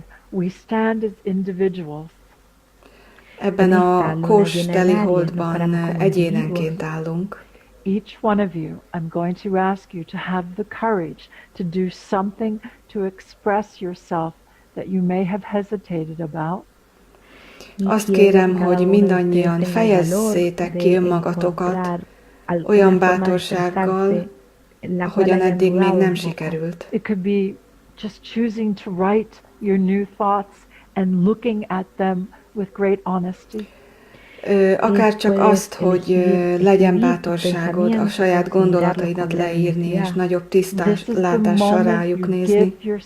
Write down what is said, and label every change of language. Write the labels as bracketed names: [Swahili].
[English] We stand as individuals. [Hungarian] Ebben a kós teli holdban egyénenként állunk. [English] Each one of you, I'm going to ask you to have the courage to do something to express yourself that you may have hesitated about. [Hungarian] Azt kérem, hogy mindannyian fejezzétek ki önmagatokat olyan bátorsággal, ahogyan eddig még nem sikerült. [English] It could be just choosing to write your new thoughts and looking at them with great honesty. [Hungarian] Akár csak azt, hogy legyen bátorságod a saját gondolataidat leírni, és nagyobb tisztáslátással rájuk nézni.